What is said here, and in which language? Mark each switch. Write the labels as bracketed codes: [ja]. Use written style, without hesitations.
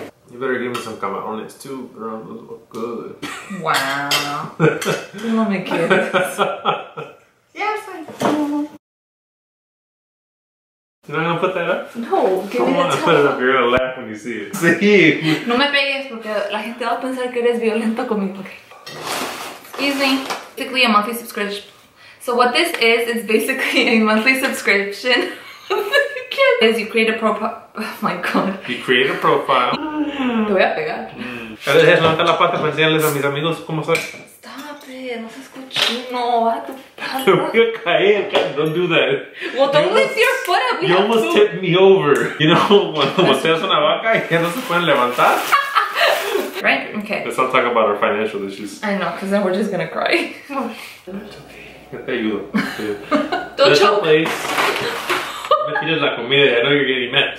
[en] You better give me some camarones too, girl. Those look good. Wow. [es] No me quieres. [en] Yes, I do. You're not gonna put that up? No, give me Come on, the put it top. up. You're gonna laugh when you see it. See? [es] No me pegues porque la gente va a pensar que eres violento conmigo. [en] Okay. Excuse me. Basically a monthly subscription. So what this is basically a monthly subscription. You create a profile. Oh my god. You create a profile. [es] Te voy a pegar. Levanta la pata para enseñarles a mis amigos cómo soy. [en] Stop it. [es] No seas cochino. Va a tu Te voy a caer. [en] Don't do that. Well, don't lift your foot up. You almost tipped me over. You know, [es] cuando volteas una vaca y ya no se pueden levantar. [en] Right? Okay. Let's not talk about our financial issues. I know, because then we're just gonna cry. It's okay. [es] Yo te ayudo. [en] Don't choke. [es] Me tires la comida. [en] I know you're getting mad.